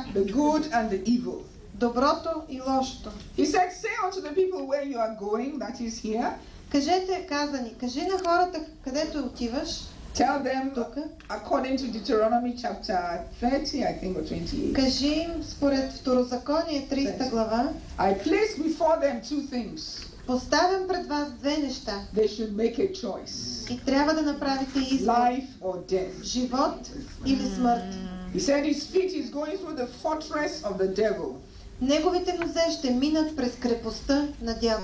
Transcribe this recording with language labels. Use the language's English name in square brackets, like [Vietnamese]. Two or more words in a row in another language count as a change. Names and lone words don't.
[English] the good and the evil. [Bulgarian] Доброто и лошото. [English] He said, say unto the people where you are going, that is here. [Bulgarian] Кажете, каза ни, кажи на хората където отиваш. [English] Tell them, [Bulgarian] Тук. [English] according to Deuteronomy chapter 30, I think, or 28. [Bulgarian] Кажи им според Второзаконие 30 глава. [English] I place before them two things. [Bulgarian] Поставям пред вас две неща. [English] They should make a choice. [Bulgarian] И трябва да направите избор. [English] Life or death. [Bulgarian] Живот или смърт. [English] He said his feet is going through the fortress of the devil. [Bulgarian] Неговите нозе ще минат през крепостта на дявола.